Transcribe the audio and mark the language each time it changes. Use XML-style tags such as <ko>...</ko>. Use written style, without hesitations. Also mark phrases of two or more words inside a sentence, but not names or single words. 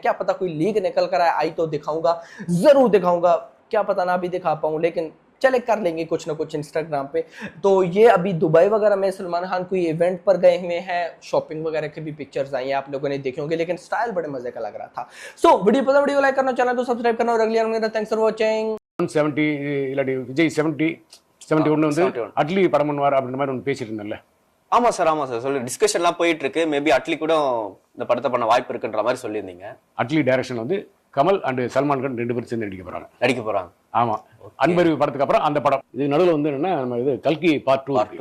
<hi>क्या पता कोई लीक निकल कर आए, आई तो दिखाऊंगा, जरूर दिखाऊंगा, क्या पता ना भी दिखा पाऊं, लेकिन चले कर लेंगे कुछ ना कुछ इंस्टाग्राम पे। तो ये अभी दुबई वगैरह में सलमान खान कोई इवेंट पर गए हुए हैं, शॉपिंग वगैरह की भी पिक्चर्स आई हैं, आप लोगों ने देखे होंगे, लेकिन स्टाइल बड़े मजे का लग रहा था। सो वीडियो पसंद, वीडियो लाइक करना, चैनल को सब्सक्राइब करना, और अगली</hi> <en>thanks for watching.</en> <ta>70 இல்லாட்டி விஜய் 71 வந்து அட்லி படம் பண்ணுவார் அப்படின்ற மாதிரி ஒன்று பேசிட்டு இருந்தேன்ல. ஆமா சார் சொல்லி டிஸ்கஷன்லாம் போயிட்டு இருக்கு. மேபி அட்லி கூட இந்த படத்தை பண்ண வாய்ப்பு இருக்குன்ற மாதிரி சொல்லியிருந்தீங்க. அட்லி டைரக்ஷன் வந்து கமல் அண்ட் சல்மான் கான் 2 பேரும் சேர்ந்து நடிக்க போறாங்க. ஆமா, அன்பறிவு படத்துக்கு அப்புறம் அந்த படம். இது நடுவில் வந்து என்னன்னா நம்ம இது கல்கி பார்ட் 2</ta>